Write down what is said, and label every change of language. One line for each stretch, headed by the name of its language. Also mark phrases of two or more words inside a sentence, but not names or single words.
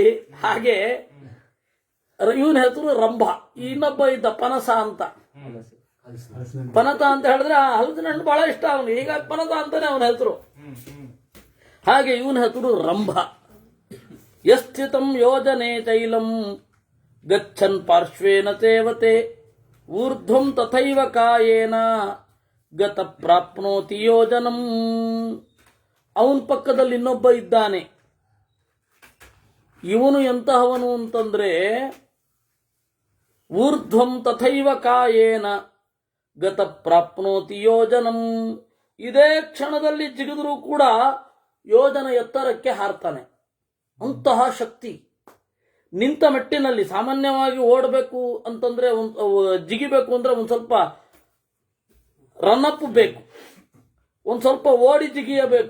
Kannada: ಹಾಗೆ ಇವನ ಹೆಸರು ರಂಭ. ಇನ್ನೊಬ್ಬ ಇದ್ದ ಪನಸ ಅಂತ. ಪನತ ಅಂತ ಹೇಳಿದ್ರೆ ಹಲಸಿನ ಹಣ್ಣು ಬಹಳ ಇಷ್ಟ ಅವನು, ಹೀಗಾಗಿ ಪನತ ಅಂತಾನೆ ಅವನ ಹೆಸರು. ಹಾಗೆ ಇವನ ಹೆಸರು ರಂಭ.
Sanskrit: ಯಸ್ಥಿತಂ ಯೋಜನೆ ತೈಲಂ ಗಚ್ಚನ್ ಪಾರ್ಶ್ವೇನ ಸೇವತೆ ಊರ್ಧ್ವಂ ತಥೈವ ಕಾಯೇನ ಗತ ಪ್ರಾಪ್ನೋತಿ ಯೋಜನಂ.
Kannada: ಅವನ ಪಕ್ಕದಲ್ಲಿ ಇನ್ನೊಬ್ಬ ಇದ್ದಾನೆ. ಇವನು ಎಂತಹವನು ಅಂತಂದ್ರೆ
Sanskrit: ಊರ್ಧ್ವಂ ತಥೈವ ಕಾಯೇನ ಗತ ಪ್ರಾಪ್ನೋತಿ ಯೋಜನಂ.
Kannada: ಇದೇ ಕ್ಷಣದಲ್ಲಿ ಜಿಗಿದರೂ ಕೂಡ ಯೋಜನ ಎತ್ತರಕ್ಕೆ ಹಾರ್ತಾನೆ. ಅಂತಹ ಶಕ್ತಿ. ನಿಂತ ಮೆಟ್ಟಿನಲ್ಲಿ ಸಾಮಾನ್ಯವಾಗಿ ಓಡಬೇಕು ಅಂತಂದ್ರೆ ಜಿಗಿಬೇಕು ಅಂದ್ರೆ ಒಂದು ಸ್ವಲ್ಪ ರನ್ಅಪ್ ಬೇಕು, ಒಂದು ಸ್ವಲ್ಪ ಓಡಿ ಜಿಗಿಯಬೇಕು.